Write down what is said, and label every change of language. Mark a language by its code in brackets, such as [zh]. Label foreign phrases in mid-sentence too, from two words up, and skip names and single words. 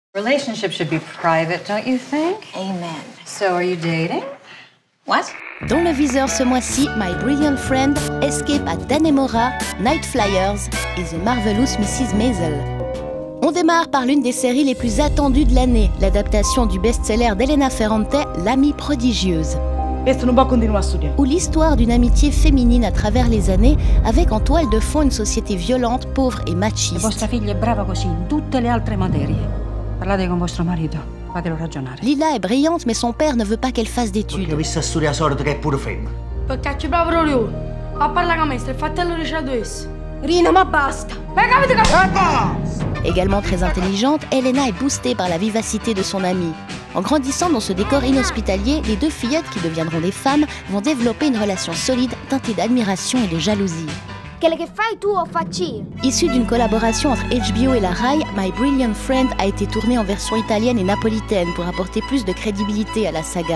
[en] Relationship should be private, don't you think? Amen. So are you dating? What? [fr] Dans le viseur ce mois-ci, My Brilliant Friend, Escape at Dannemora, Night Flyers et The Marvelous Mrs. Maisel. On démarre par l'une des séries les plus attendues de l'année, l'adaptation du best-seller d'Elena Ferrante, L'amie prodigieuse. Ou l'histoire d'une amitié féminine à travers les années, avec en toile de fond une société violente, pauvre et machiste. [it] Vostra figlia è brava così in tutte le altre materie. Parlate con vostro marito, fatelo ragionare. [fr] Lila est brillante, mais son père ne veut pas qu'elle fasse d'études. [it] Perché proprio lui. A parlare con me, il fratello di Shadows. Rina, ma basta! [fr] Également très intelligente, Elena est boostée par la vivacité de son amie. En grandissant dans ce décor inhospitalier, les deux fillettes qui deviendront des femmes vont développer une relation solide teintée d'admiration et de jalousie. Issue d'une collaboration entre HBO et la Rai, My Brilliant Friend a été tournée en version italienne et napolitaine pour apporter plus de crédibilité à la saga.